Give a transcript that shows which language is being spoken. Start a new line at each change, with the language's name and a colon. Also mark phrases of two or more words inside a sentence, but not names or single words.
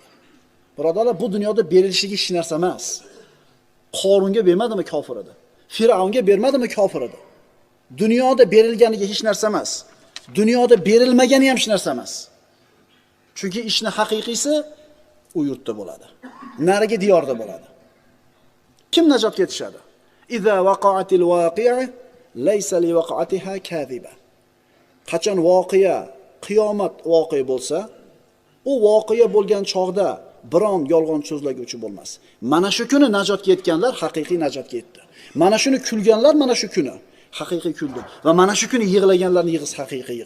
Uzbek: Birodarlar, bu dunyoda berilishigi hech narsa emas. Qorunga bermadimi kofir edi? Firavnga bermadimi kofir edi? Dunyoda berilganiga hech narsa emas. Dunyoda berilmagani ham hech narsa emas. Chunki ishni haqiqiysi u yurtda bo'ladi. Narigi diyorda bo'ladi. Kim najotga yetishadi?
Arabic: إذا وقعت الواقعة ليس لوقعتها كاذبة.
Uzbek: Qachon voqea, qiyomat voqea bo'lsa, u voqea bo'lgan chog'da biron yolg'on so'zlaguvchi bo'lmas. Mana shu kuni najotga yetganlar haqiqiy najotga yetdi. Mana shuni kulganlar mana shu kuni haqiqiy kuldi va mana shu kuni yig'laganlarning yig'isi haqiqiy yig'i.